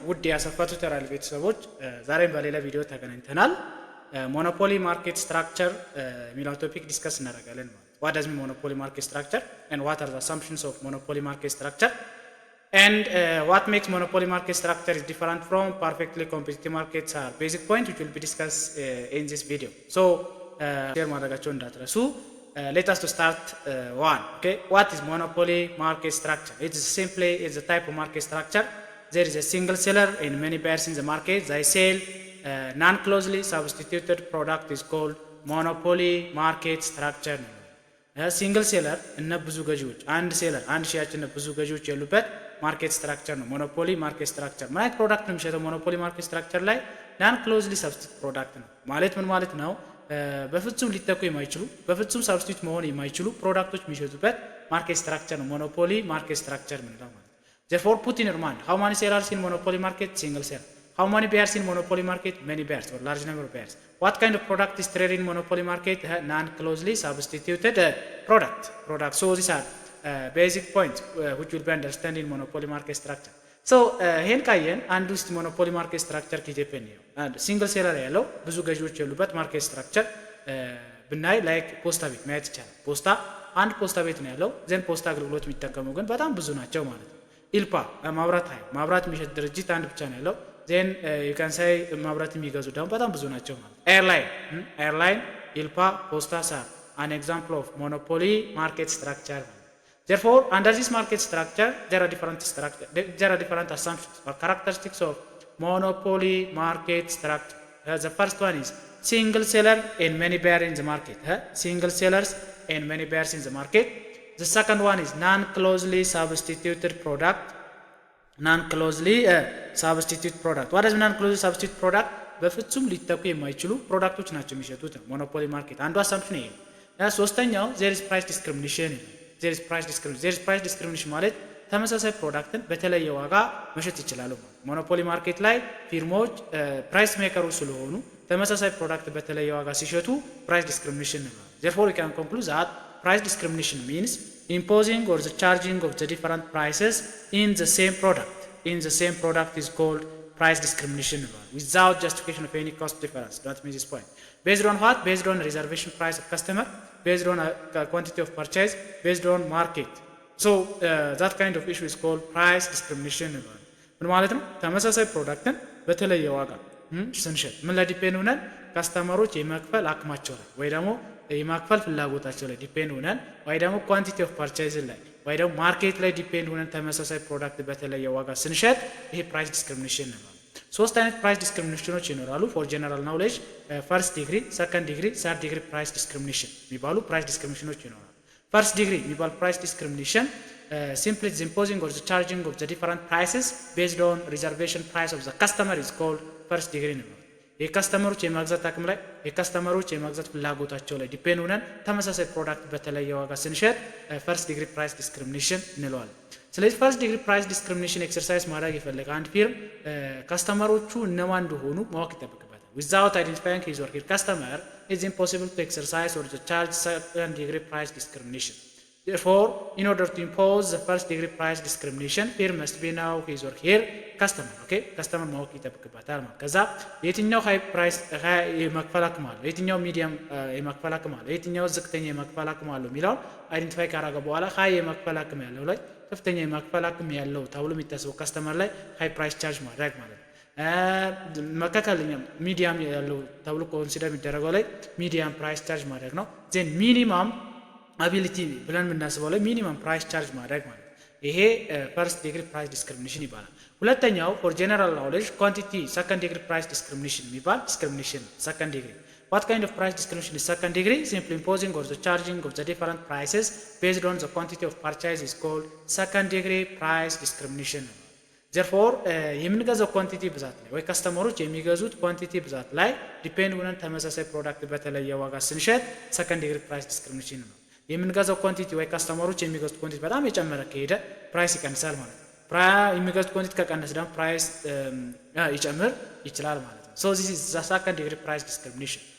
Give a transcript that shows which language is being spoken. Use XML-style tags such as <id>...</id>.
<am>ውድ ያሰፋ ቱቶሪያል ቤተሰቦች ዛሬም በሌላ ቪዲዮ ተገናኝተናል። ሞኖፖሊ ማርኬት ስትራክቸር የሚለውን ቶፒክ ዲስከስ እናደርጋለን ማለት</am> <en>what does mean monopoly market structure and what are the assumptions of monopoly market structure and what makes monopoly market structure is different from perfectly competitive markets are basic point which will be discussed in this video. So share</en> <am>ማድረጋቸው እንዳትረሱ.</am> <en>Let us to start one. Okay, what is monopoly market structure? It's simply a type of market structure. There is a single seller and many buyers in the market. They sell non-closely substituted product is called monopoly market structure. Single seller</en> <am>እና ብዙ ገዢዎች አንድ ሴለር አንድ ሻጭ እና ብዙ ገዢዎች ያሉበት ማርኬት ስትራክቸር ነው ሞኖፖሊ ማርኬት ስትራክቸር። ማለት ፕሮዳክት ነው የሚሸጠው ሞኖፖሊ ማርኬት ስትራክቸር ላይ ናን ክሎዝሊ ሰብስቲቱት ፕሮዳክት ነው ማለት ምን ማለት ነው? በፍጹም ሊተኩ የማይችሉ በፍጹም ሰብስቲቱት መሆን የማይችሉ ፕሮዳክቶች የሚሸጡበት ማርኬት ስትራክቸር ነው ሞኖፖሊ ማርኬት ስትራክቸር ምንለው ማለት።</am> <en>therefore put in your mind how many sellers in monopoly market? Single seller. How many buyers in monopoly market? Many buyers or large number of buyers. What kind of product is traded in monopoly market? Non closely substituted product. So these are basic points which will be understood in monopoly market structure.</en> <am>So ይሄን ካየን አንድ ውስጥ ሞኖፖሊ ማርኬት ስትራክቸር ከኢትዮጵያ ነው አንድ ሲንግል ሴለር ያለው ብዙ ገዢዎች ያሉበት ማርኬት ስትራክቸር ብናይ ላይክ ፖስታ ቤት ማየት ይቻላል። ፖስታ አንድ ፖስታ ቤት ነው ያለው ዘን ፖስታ አገልግሎት የሚጠቀሙ ግን በጣም ብዙ ናቸው ማለት ነው። ኢልፓ ማብራት የሚሸጥ ድርጅት አንድ ብቻ ነው ያለው ዘን</am> <en>you can say</en> <am>ማብራት የሚገዙ ደግሞ በጣም ብዙ ናቸው ማለት ነው። ኤርላይን ኢልፓ ፖስታ ሳር</am> <en>an example of monopoly market structure. Therefore, under this market structure, there are different assumptions or characteristics of monopoly market structure. The first one is single seller and many buyers in the market. Single sellers and many buyers in the market. The second one is non-closely substituted product. Non-closely substitute product. What is non-closely substitute product?</en> <am>በፍጹም ሊተኩ የማይችሉ ፕሮዳክቶች ናቸው የሚሸጡት ሞኖፖሊ ማርኬት አንዱ አሳምፕሽን ይሄ ነው። ሶስተኛው</am> <en>there is price discrimination. there is price discrimination</en> <am>ማለት ተመሳሳይ ፕሮዳክትን በተለየ ዋጋ መሸጥ ይችላሉ። ሞኖፖሊ ማርኬት ላይ ፊርማዎች ፕራይስ ሜከሩ ስለሆኑ ተመሳሳይ ፕሮዳክት በተለየ ዋጋ ሲሸጡ ፕራይስ ዲስክሪሚኔሽን ነው።</am> <en>therefore we can conclude that price discrimination means imposing or the charging of the different prices in the same product is called price discrimination without justification of any cost difference. That means this point. Based on what? Based on reservation price of customer, based on quantity of purchase, based on market. So that kind of issue is called price discrimination.</en> <am>ምን ማለት ነው? ተመሳሳይ ፕሮዳክትን በተለየ ዋጋ ስንሸጥ ምን ላይ ዲፔንድ ሆነን ካስተመሮች የመክፈል አቅማቸው ላይ ወይ ደግሞ የማክፈል ፍላጎታቸው ላይ ዲፔንድ ሆነን ወይ ደግሞ ኳንቲቲ ኦፍ ፐርቼዝ ላይ ወይ ደግሞ ማርኬት ላይ ዲፔንድ ሆነን ተመሳሳይ ፕሮዳክት በተለየ ዋጋ ስንሸጥ ይሄ ፕራይስ ዲስክሪሚኔሽን ነው። ሶስት አይነት ፕራይስ ዲስክሪሚኔሽኖች ይኖራሉ ፎር ጀነራል ናውሌጅ ፈርስት ዲግሪ፣ ሰከንድ ዲግሪ፣ ሰርድ ዲግሪ ፕራይስ ዲስክሪሚኔሽን የሚባሉ ፕራይስ ዲስክሪሚኔሽኖች ይኖራሉ። ፈርስት ዲግሪ የሚባል ፕራይስ ዲስክሪሚኔሽን</am> <en>simply the imposing or the charging of the different prices based on reservation price of the customer is called first degree</en> <am>ነው። የካስተመሮች የማግዛት አቅም ላይ የካስተመሮች የማግዛት ፍላጎታቸው ላይ ዲፔንድ ሆነን ተመሳሳይ ፕሮዳክት በተለየ ዋጋ ስንሸጥ ፈርስት ዲግሪ ፕራይስ ዲስክሪሚኔሽን እንለዋለን። ስለዚህ ፈርስት ዲግሪ ፕራይስ ዲስክሪሚኔሽን ኤክሰርሳይዝ ማድረግ የፈለገ አንድ ፊርም ካስተመሮቹ እነማን እንደሆኑ ማወቅ ይጠበቅበታል።</am> <en>without identifying his or her customer it's impossible to exercise or to charge second degree price discrimination. Therefore, in order to impose the first degree price discrimination, firm must be know his or her customer. Okay?</en> <am>Customer ማወቅ ይጠበቅበታል ማለት ከዛ የትኛው ሃይ ፕራይስ የመክፈል አቅም አለው፣ የትኛው ሚዲየም የመክፈል አቅም አለው፣ የትኛው ዝቅተኛ የመክፈል አቅም አለው የሚለውን አይደንቲፋይ ካደረገ በኋላ ሃይ የመክፈል አቅም ያለው ላይ ከፍተኛ የመክፈል አቅም ያለው ተብሎ የሚታሰበው ካስተመር ላይ ሃይ ፕራይስ ቻርጅ ማድረግ ማለት ነው። መካከለኛ ሚዲየም ያለው ተብሎ ኮንሲደር የሚደረገው ላይ ሚዲየም ፕራይስ ቻርጅ ማድረግ ነው። ዜን ሚኒመም አቢሊቲ ብለን የምናስበው ላይ ሚኒመም ፕራይስ ቻርጅ ማድረግ ማለት ይሄ ፈርስት ዲግሪ ፕራይስ ዲስክሪሚኔሽን ይባላል። ሁለተኛው ፎር ጀነራል ናውሌጅ ኳንቲቲ ሰከንድ ዲግሪ ፕራይስ ዲስክሪሚኔሽን የሚባል ዲስክሪሚኔሽን ሰከንድ ዲግሪ።</am> <en>what kind of price discrimination is second degree? Simply imposing or the charging of the different prices based on the quantity of purchase is called second degree price discrimination.</en> <am>therefore የምንገዛው ኳንቲቲ ብዛት ላይ ወይ ካስተመሮች የሚገዙት ኳንቲቲ ብዛት ላይ ዲፔንድ ሆነን ተመሳሳይ ፕሮዳክት በተለየ ዋጋ ስንሸጥ ሰከንድ ዲግሪ ፕራይስ ዲስክሪሚኔሽን ነው። የምንገዛው ኳንቲቲ ወይ ካስተመሮች የሚገዙት ኳንቲቲ በጣም የጨመረ ከሄደ ፕራይስ ይቀንሳል ማለት ነው። የሚገዙት ኳንቲቲ ከቀነሰ ደግሞ ፕራይስ ይጨምር ይችላል ማለት ነው።</am> <en>so this is the second degree price discrimination.</en>